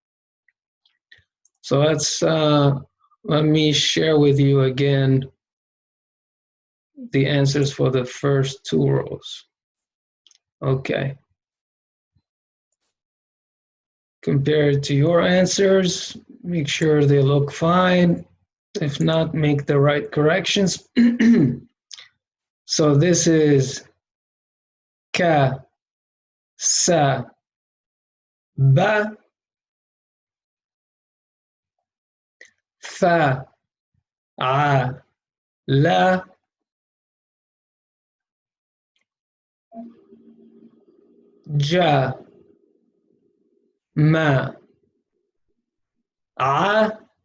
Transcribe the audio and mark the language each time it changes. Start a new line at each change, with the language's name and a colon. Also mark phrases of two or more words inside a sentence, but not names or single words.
English: So let me share with you again the answers for the first two rows. Okay. Compare it to your answers, make sure they look fine. If not, make the right corrections. So this is ka, sa, ba, fa, a, la, ja, ma, a,